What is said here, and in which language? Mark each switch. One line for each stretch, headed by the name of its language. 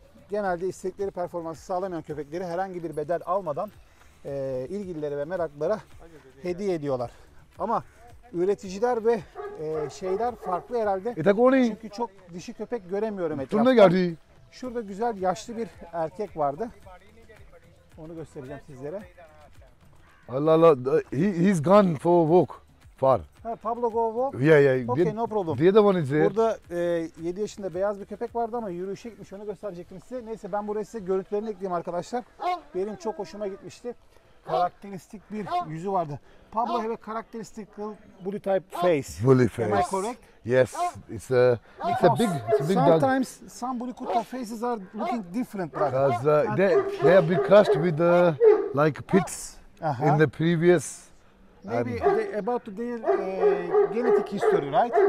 Turkish: Genelde istedikleri performansı sağlamayan köpekleri herhangi bir bedel almadan ilgililere ve meraklılara hediye ediyorlar. Ama üreticiler ve şeyler farklı herhalde. Çünkü çok dişi köpek göremiyorum etrafta. Şurada güzel yaşlı bir erkek vardı. Onu göstereceğim sizlere.
English: Allah Allah, he's gone for a walk. Far. Ha, Pablo Go Walk. Yeah. Okay, no problem. The other one is there.
Turkish: Burada 7 yaşında beyaz bir köpek vardı ama yürüyüşe gitmiş. Onu gösterecektim size. Neyse ben buraya size görüntülerini ekleyeyim arkadaşlar. Benim çok hoşuma gitmişti. Karakteristik bir yüzü vardı.
English: Pablo have a characteristic bully type face. Bully face. Am I correct? Yes, it's a big dog. Sometimes some Bulikuta faces are looking different, brother. Because they have been crushed with like pits in the previous Maybe about their genetic history, right?